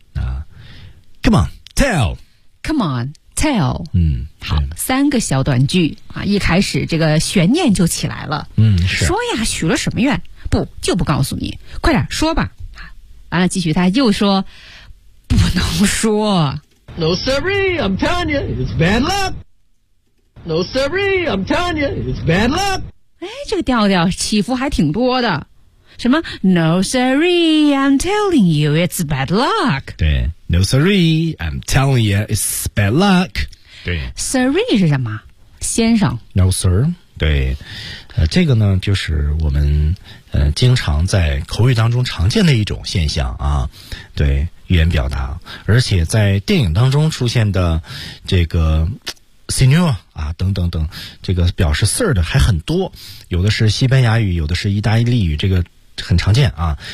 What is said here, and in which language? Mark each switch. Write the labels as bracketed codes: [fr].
[en] 啊 ，Come on, tell. Come on, tell. [zh] 好，三个小短句啊，一开始这个悬念就起来了。是。说呀，许了什么愿？不，就不告诉你，快点说吧。完了，继续他又说，不能说。 [en] No siree, I'm telling you, it's bad luck. No siree, I'm telling you, it's bad luck. [zh] 哎，这个调调起伏还挺多的。什么 [en] ？No siree, I'm telling you, it's bad luck. 对 ，No siree, I'm telling you, it's bad luck. [zh] 对，siree 是什么？先生。 [en] No sir. [zh] 对，这个呢，就是我们经常在口语当中常见的一种现象啊。对。语言表达，而且在电影当中出现的这个 senior 啊等等等，这个表示 sir 的还很多，有的是西班牙语，有的是意大利语，这个很常见啊。